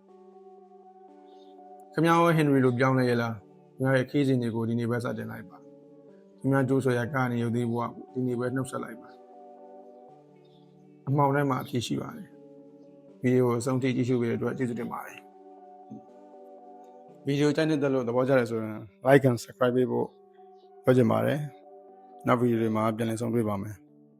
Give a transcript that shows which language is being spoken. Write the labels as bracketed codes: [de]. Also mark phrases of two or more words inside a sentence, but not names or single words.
[my] ။ခင်ဗျားဟင်နရီလိုပြောင်းလဲရလား။ခင်ဗျားရဲ့ခီးစဉ်တွေကိုဒီနေ့ပဲစတင်လိုက်ပါ။ခင်ဗျားကျိုးဆွဲရကနေရုပ်သေးဘဝကိုဒီနေ့ပဲနှုတ်ဆက်လိုက်ပါ။အမှောင်ထဲမှာအဖြစ်ရှိပါတယ်။ဗီဒီယိုကိုအဆုံးထိကြည့်ရှုပေးတဲ့အတွက်ကျေးဇူးတင်ပါတယ်ဗီဒီယိုကြိုက်တဲ့လို့သဘောကျတယ်ဆိုရင် [en] like and subscribe [my] ပေးဖို့ပြောချင်ပါတယ်နောက်ဗီဒီယိုတွေမှာပြန်လည်ဆုံတွေ့ပါမယ်